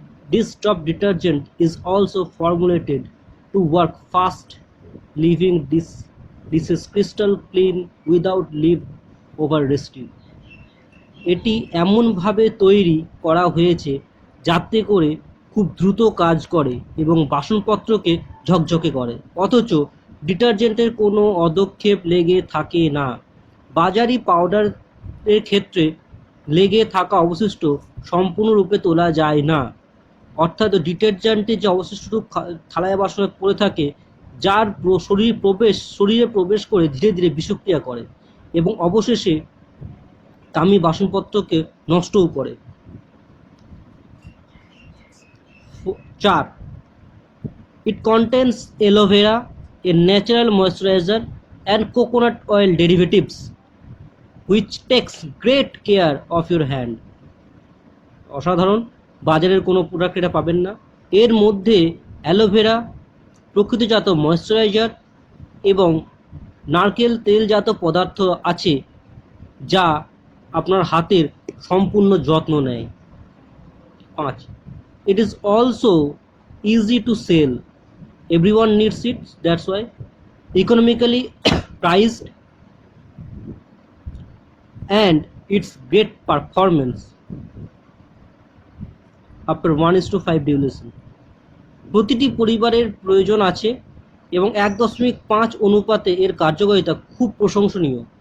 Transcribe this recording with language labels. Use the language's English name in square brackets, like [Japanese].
[English] This drop detergent is also formulated to work fast, leaving dishes crystal clean without leave over residue. [Bangla] এটি এমনভাবে তৈরি করা হয়েছে যাতে করে খুব দ্রুত কাজ করে এবং বাসনপত্রকে ঝকঝকে করে, অথচ ডিটারজেন্টের কোনো অদক্ষেপ লেগে থাকে না। বাজারি পাউডারের ক্ষেত্রে লেগে থাকা অবশিষ্ট সম্পূর্ণরূপে তোলা যায় না, অর্থাৎ ডিটারজেন্টের যে অবশিষ্টটুকু থালায় বাসনে পড়ে থাকে, যার শরীরে প্রবেশ করে ধীরে ধীরে বিষক্রিয়া করে এবং অবশেষে দামি বাসনপত্রকে নষ্টও করে। 4. [English] It contains aloe vera, a natural moisturizer, and coconut oil derivatives, which takes great care of your hand. [Bangla] অসাধারণ, বাজারের কোনো প্রোডাক্ট এটা পাবেন না। এর মধ্যে অ্যালোভেরা, প্রকৃতিজাত ময়েশ্চারাইজার এবং নারকেল তেলজাত পদার্থ আছে, যা আপনার হাতের সম্পূর্ণ যত্ন নেয়। [English] 5. It is also easy to sell. Everyone needs it, that's why. Economically priced, and its great performance after 1:5 dilution. [Bangla] প্রতিটি পরিবারের প্রয়োজন আছে এবং 1.5 অনুপাতে এর কার্যকারিতা খুব প্রশংসনীয়।